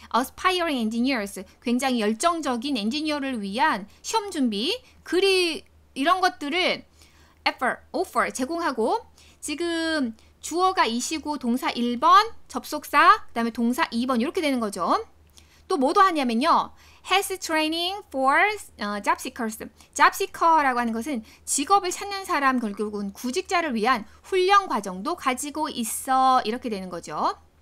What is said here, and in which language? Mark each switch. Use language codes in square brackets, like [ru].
[en] aspiring engineers, [ko] 굉장히 열정적인 엔지니어를 위한 시험 준비, 이런 것들을 offer, 제공하고 지금 주어가 이시고 동사 1번, 접속사, 그 다음에 동사 2번 이렇게 되는 거죠. 또 뭐도 하냐면요. [en] has training for job seekers. [ko] job seeker라고 하는 것은 직업을 찾는 사람, 결국은 구직자를 위한 훈련 과정도 가지고 있어. 이렇게 되는 거죠.